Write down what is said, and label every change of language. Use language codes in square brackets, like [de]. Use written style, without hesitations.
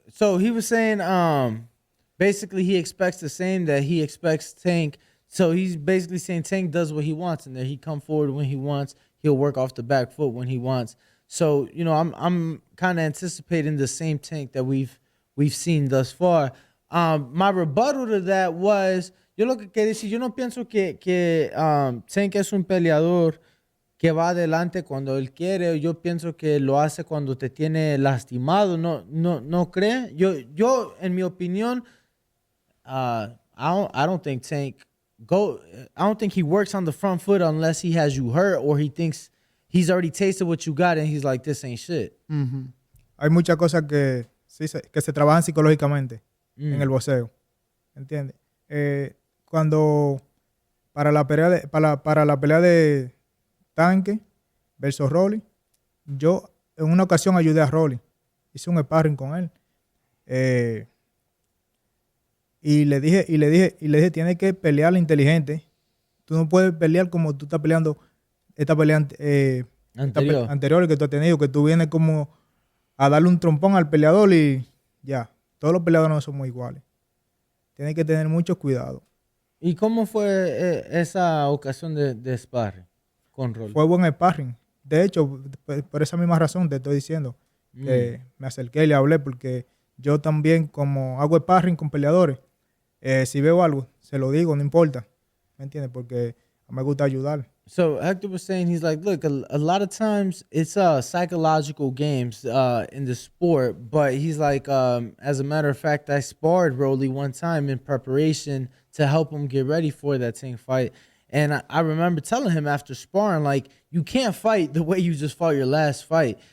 [en] So he was saying, basically he expects the same that he expects Tank. So he's basically saying Tank does what he wants, and that he come forward when he wants. He'll work off the back foot when he wants. So you know, I'm kind of anticipating the same Tank that we've seen thus far. My rebuttal to that was, [es] yo lo que quería decir, yo no pienso que Tank es un peleador que va adelante cuando él quiere. Yo pienso que lo hace cuando te tiene lastimado. No cree. Yo en mi opinión, [en] I don't think Tank I don't think he works on the front foot unless he has you hurt or he thinks he's already tasted what you got and he's like, this ain't shit. Mm-hmm. [es] Hay muchas cosas que se trabajan psicológicamente en el boxeo, ¿entiendes? Cuando para la pelea de Tanque versus Rolly, yo en una ocasión ayudé a Rolly, hice un sparring con él, y le dije, tienes que pelear inteligente. Tú no puedes pelear como tú estás peleando esta pelea anterior que tú has tenido, que tú vienes como a darle un trompón al peleador y ya. Todos los peleadores no somos iguales. Tienes que tener mucho cuidado. ¿Y cómo fue esa ocasión de sparring con Rolly? Fue buen sparring. De hecho, por esa misma razón te estoy diciendo que me acerqué y le hablé, porque yo también, como hago sparring con peleadores, si veo algo, se lo digo, no importa. ¿Me entiendes? Porque me gusta ayudar. [en] So Hector was saying, he's like, look, a lot of times it's psychological games in the sport, but he's like, as a matter of fact, I sparred Rolly one time in preparation to help him get ready for that Tank fight. And I remember telling him after sparring, like, you can't fight the way you just fought your last fight.